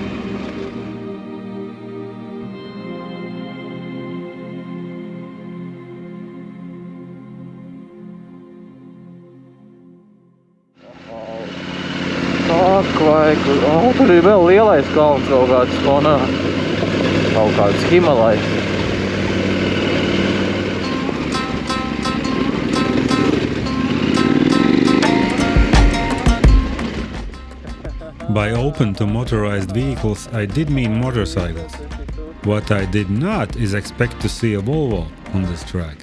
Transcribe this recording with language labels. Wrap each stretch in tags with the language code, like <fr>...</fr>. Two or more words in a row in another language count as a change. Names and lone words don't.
<lv>Tur ir vēl lielais kalns kaut kāds fonā. Kaut kāds Himalajs.</lv> <en>By open to motorized vehicles, I did mean motorcycles. What I did not is expect to see a Volvo on this track.</en>